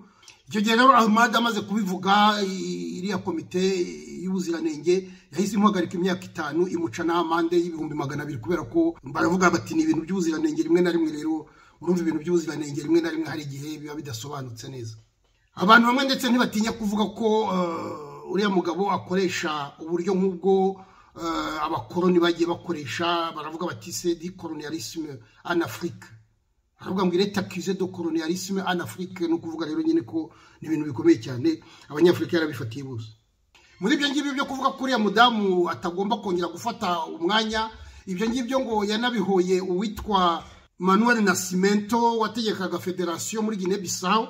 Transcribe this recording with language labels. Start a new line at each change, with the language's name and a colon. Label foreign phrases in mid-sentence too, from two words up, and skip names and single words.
Kinyarwanda: Icyo gihe rero Ahmad amaze kubivuga iriya komite y'ubuziranenge yahise imuhagarika imyaka 5 imuca n'amande y'ibihumbi 200 kubera ko baravuga bati ni ibintu by'ubuziranenge rimwe na rimwe. Rero urumva ibintu by'ubuziranenge rimwe na rimwe hari igihe biba bidasobanutse neza. Abantu bamwe ndetse ntibatinya kuvuga ko uriya mugabo akoresha uburyo nk'ubwo abakoloni bagiye bakoresha. Baravuga bati
French: c'est du colonialisme en Afrique.
Kinyarwanda: Baravuga ngo
French: il est accusé de colonialisme en Afrique,
Kinyarwanda: no kuvuga rero nyine ko ni ibintu bikomeye cyane abanyafrika yarabifatiye bose. Muri ibyo ngibyo byo kuvuga ko uriya mudamu atagomba kongera gufata umwanya, ibyo ngibyo ngo yanabihoye uwitwa Manuel Nascimento wategekaga federation muri Guinea Bissau.